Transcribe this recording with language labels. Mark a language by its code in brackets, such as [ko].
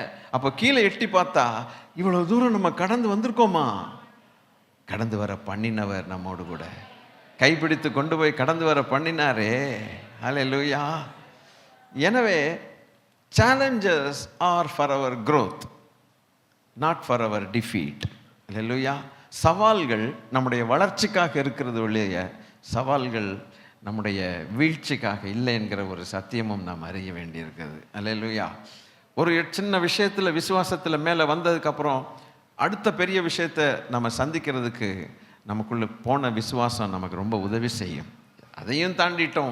[ta] அப்போ கீழே எட்டி பார்த்தா இவ்வளவு தூரம் நம்ம கடந்து வந்திருக்கோமா? கடந்து வர பண்ணினவர் நம்மோடு கூட கைப்பிடித்து கொண்டு போய் கடந்து வர பண்ணினாரே. ஹல்லேலூயா. எனவே [en] challenges are for our growth, not for our defeat. [ta] ஹல்லேலூயா. சவால்கள் நம்முடைய வளர்ச்சிக்காக இருக்கிறது ஒழிய சவால்கள் நம்முடைய வீழ்ச்சிக்காக இல்லை என்கிற ஒரு சத்தியமும் நாம் அறிய வேண்டியிருக்கிறது. ஹல்லேலூயா. ஒரு சின்ன விஷயத்தில் விசுவாசத்தில் மேலே வந்ததுக்கப்புறம் அடுத்த பெரிய விஷயத்தை நம்ம சந்திக்கிறதுக்கு நமக்குள்ளே போன விசுவாசம் நமக்கு ரொம்ப உதவி செய்யும். அதையும் தாண்டிட்டோம்.